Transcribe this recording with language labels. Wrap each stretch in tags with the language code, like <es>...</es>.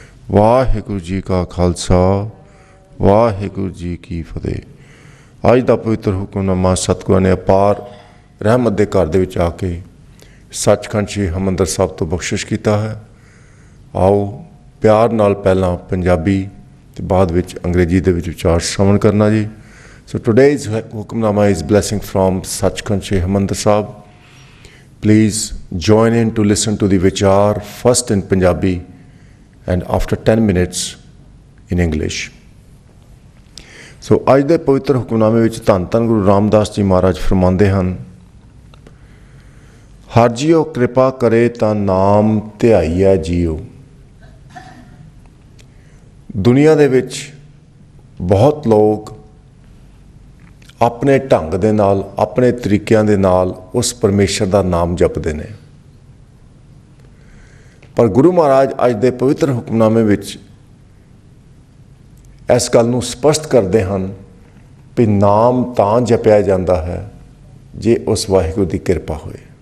<pa>ਵਾਹਿਗੁਰੂ ਜੀ ਕਾ ਖਾਲਸਾ, ਵਾਹਿਗੁਰੂ ਜੀ ਕੀ ਫਤਿਹ। ਅੱਜ ਦਾ ਪਵਿੱਤਰ ਹੁਕਮਨਾਮਾ ਸਤਿਗੁਰਾਂ ਨੇ ਅਪਾਰ ਰਹਿਮਤ ਦੇ ਘਰ ਦੇ ਵਿੱਚ ਆ ਕੇ ਸੱਚਖੰਡ ਸ਼੍ਰੀ ਹਰਿਮੰਦਰ ਸਾਹਿਬ ਤੋਂ ਬਖਸ਼ਿਸ਼ ਕੀਤਾ ਹੈ। ਆਓ ਪਿਆਰ ਨਾਲ ਪਹਿਲਾਂ ਪੰਜਾਬੀ ਅਤੇ ਬਾਅਦ ਵਿੱਚ ਅੰਗਰੇਜ਼ੀ ਦੇ ਵਿੱਚ ਵਿਚਾਰ ਸ਼੍ਰਵਣ ਕਰਨਾ ਜੀ।</pa> <en>So today's hukamnama is blessing from Sachkhand Shri Harmandir Sahib. Please join in to listen to the vichar first in Punjabi and after 10 minutes in English.</en> <pa>So ਅੱਜ ਦੇ ਪਵਿੱਤਰ ਹੁਕਮਨਾਮੇ ਵਿੱਚ ਧੰਨ ਧੰਨ ਗੁਰੂ ਰਾਮਦਾਸ ਜੀ ਮਹਾਰਾਜ ਫਰਮਾਉਂਦੇ ਹਨ, ਹਰ ਜੀਓ ਕਿਰਪਾ ਕਰੇ ਤਾਂ ਨਾਮ ਧਿਆਈਐ ਜੀਓ। ਦੁਨੀਆ ਦੇ ਵਿੱਚ ਬਹੁਤ ਲੋਕ ਆਪਣੇ ਢੰਗ ਦੇ ਨਾਲ, ਆਪਣੇ ਤਰੀਕਿਆਂ ਦੇ ਨਾਲ ਉਸ ਪਰਮੇਸ਼ਰ ਦਾ ਨਾਮ ਜਪਦੇ ਨੇ, ਪਰ ਗੁਰੂ ਮਹਾਰਾਜ ਅੱਜ ਦੇ ਪਵਿੱਤਰ ਹੁਕਮਨਾਮੇ ਵਿੱਚ ਇਸ ਗੱਲ ਨੂੰ ਸਪਸ਼ਟ ਕਰਦੇ ਹਨ ਵੀ ਨਾਮ ਤਾਂ ਜਪਿਆ ਜਾਂਦਾ ਹੈ ਜੇ ਉਸ ਵਾਹਿਗੁਰੂ ਦੀ ਕਿਰਪਾ ਹੋਏ।</pa>